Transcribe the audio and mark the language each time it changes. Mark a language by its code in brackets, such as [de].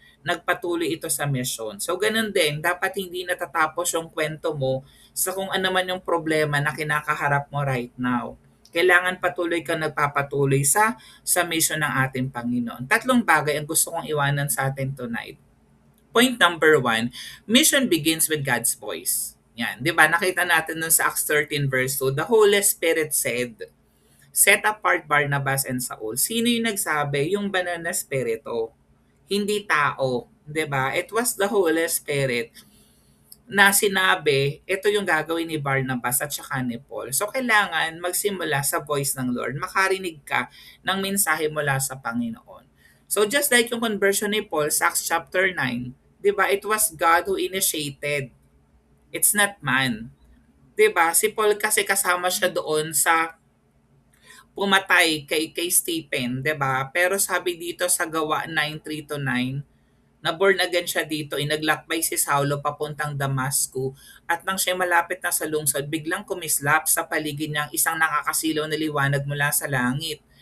[tl] Nagpatuloy ito sa mission. So ganun din, dapat hindi natatapos yung kwento mo sa kung ano man yung problema na kinakaharap mo [en] right now. [tl] Kailangan patuloy kang nagpapatuloy sa mission ng ating Panginoon. Tatlong bagay ang gusto kong iwanan sa atin tonight. [en] Point number 1, mission begins with God's voice. [tl] Yan, 'di ba? Nakita natin nun sa [en] Acts 13 verse 2, the Holy Spirit said, set apart Barnabas and Saul. [tl] Sino yung nagsabi? Yung banal na spirito. Hindi tao, 'di ba? [en] It was the Holy Spirit [tl] na sinabi, ito yung gagawin ni Barnabas at saka ni Paul. So kailangan magsimula sa voice ng Lord, makarinig ka ng mensahe mula sa Panginoon. [en] So just like yung conversion ni Paul sa Acts chapter 9, 'di ba? It was God who initiated. It's not man. 'Di ba? [tl] Si Paul kasi kasama siya doon sa pumatay kay Stephen, 'di ba? Pero sabi dito sa Gawa 9:3 to 9, na born again siya dito, inaglakbay si Saulo papuntang Damasco at nang siya malapit na sa lungsod, biglang kumislap sa paligid niya ang isang nakakasilaw na liwanag mula sa langit.